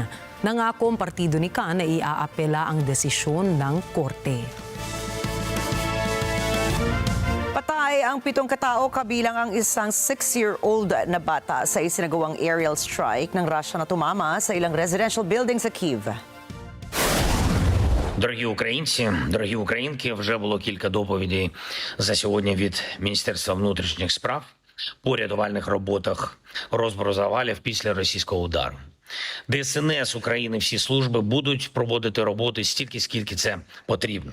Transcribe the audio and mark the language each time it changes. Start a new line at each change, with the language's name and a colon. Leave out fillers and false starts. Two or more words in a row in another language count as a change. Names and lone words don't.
Filipino: Nangako ang partido ni Khan na iaapela ang desisyon ng korte. Patay ang 7 katao kabilang ang isang 6-year-old na bata sa isinagawang
English: aerial strike
Filipino: ng Russia na tumama sa ilang
English: residential building
Filipino: sa Kyiv.
Ukrainian: Дорогі українці, дорогі українки, вже було кілька доповідей за сьогодні від Міністерства внутрішніх справ по рятувальних роботах розбору завалів після російського удару. ДСНС України, всі служби будуть проводити роботи стільки, скільки це потрібно.